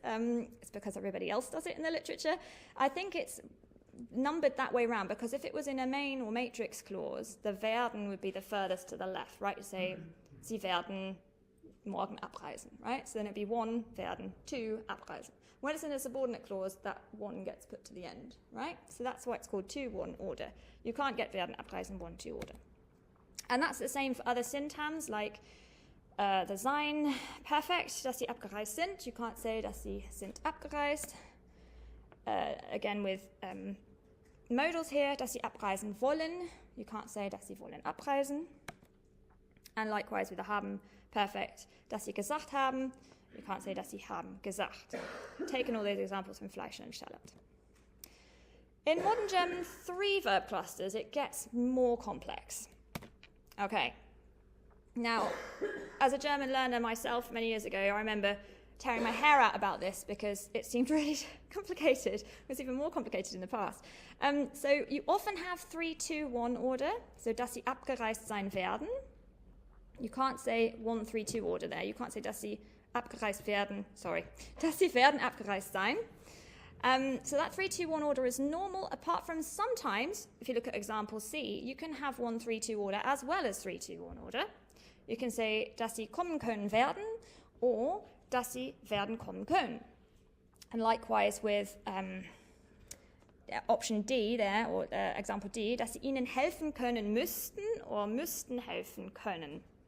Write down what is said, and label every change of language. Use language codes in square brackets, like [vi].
[en] It's because everybody else does it in the literature. I think it's numbered that way around because if it was in a main or matrix clause, the werden would be the furthest to the left, right? You say, sie werden morgen abreisen, right? So then it'd be 1 werden, 2 abreisen. When it's in a subordinate clause, that 1 gets put to the end, right? So that's why it's called 2-1 order. You can't get werden abreisen 1-2 order. And that's the same for other syntagms like the sein perfect, dass sie abgereist sind. You can't say, dass sie sind abgereist. Again with modals here, dass sie abreisen wollen. You can't say, dass sie wollen abreisen. And likewise with the haben perfect, dass sie gesagt haben. You can't say, dass sie haben gesagt. Taken all those examples from Fleischer and Schallert. In modern German, 3 verb clusters, it gets more complex. Okay. Now, as a German learner myself many years ago, I remember tearing my hair out about this because it seemed really complicated. It was even more complicated in the past. So you often have 3-2-1 order. So, dass sie abgereist sein werden. You can't say 1-3-2 order there. You can't say, dass sie abgereist werden. [de] Dass sie werden abgereist sein. [en] So that 3-2-1 order is normal, apart from sometimes, if you look at example C, you can have 1-3-2 order as well as 3-2-1 order. You can say, dass sie kommen können werden, or dass sie werden kommen können. And likewise with option D there, or example D, dass sie ihnen helfen können müssten, or müssten helfen können.